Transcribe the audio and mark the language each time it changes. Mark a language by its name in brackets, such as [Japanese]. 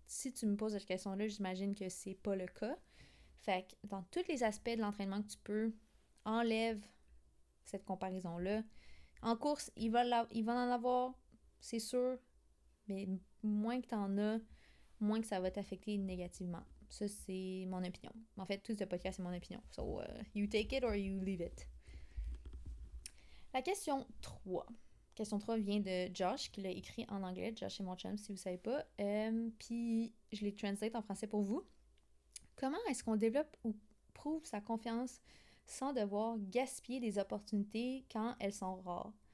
[French] Si tu me poses cette question-là, j'imagine que c'est pas le cas. Fait que dans tous les aspects de l'entraînement que tu peux, enlève cette comparaison-là. En course, il va en avoir, c'est sûr, mais moins que t'en as, moins que ça va t'affecter négativement. Ça, c'est mon opinion. En fait, tout ce podcast, c'est mon opinion. [English] So, you take it or you leave it. [French] La question 3. Question 3 vient de Josh, qui l'a écrit en anglais. Josh est mon chum, si vous ne savez pas. Puis, je l'ai translate en français pour vous. Comment est-ce qu'on développe ou prouve sa confiance sans devoir gaspiller des opportunités quand elles sont rares?